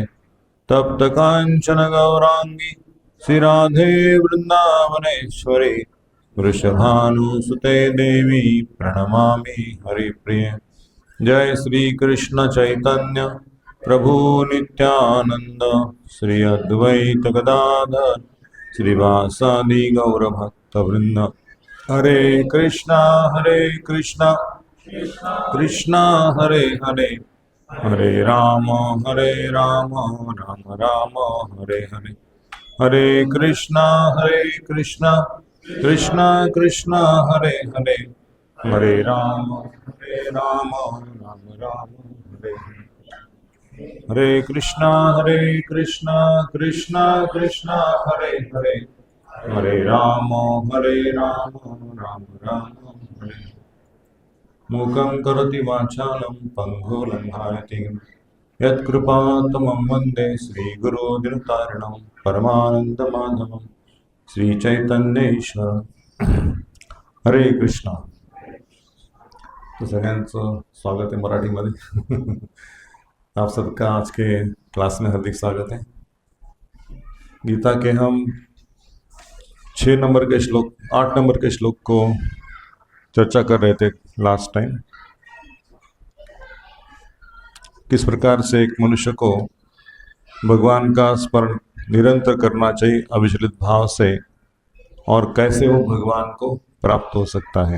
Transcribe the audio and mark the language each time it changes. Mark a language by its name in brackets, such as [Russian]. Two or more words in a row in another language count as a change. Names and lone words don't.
[Sanskrit] तप्त कांचन गौरांगी श्रीराधे वृंदावनेश्वरी वृषभानुसुते देवी प्रणमामि हरिप्रिय। जय श्री कृष्ण चैतन्य प्रभु नित्यानंद श्री अद्वैत गदाधर श्रीवासादि गौरभक्तवृंद। हरे कृष्णा कृष्णा हरे हरे हरे राम राम राम हरे हरे। हरे कृष्णा कृष्णा कृष्णा हरे हरे हरे राम राम राम हरे हरे। हरे कृष्णा कृष्णा कृष्णा हरे हरे हरे राम राम राम हरे हरे। मूकं करोति वाचालं पङ्गुलङ्घयति यत्कृपातमं वन्दे श्रीगुरुदिनतारिणं परमानन्दमाधवं श्रीचैतन्येश्वरं। हरे कृष्णा। [Marathi] तो सगळ्यांचं स्वागत आहे मराठीमध्ये। [Hindi] आप सबका आज के क्लास में हार्दिक स्वागत है। गीता के हम 6 नंबर के श्लोक 8 नंबर के श्लोक को चर्चा कर रहे थे [English] last time. [Hindi] किस प्रकार से एक मनुष्य को भगवान का स्मरण निरंतर करना चाहिए अविचलित भाव से, और कैसे वो भगवान को प्राप्त हो सकता है।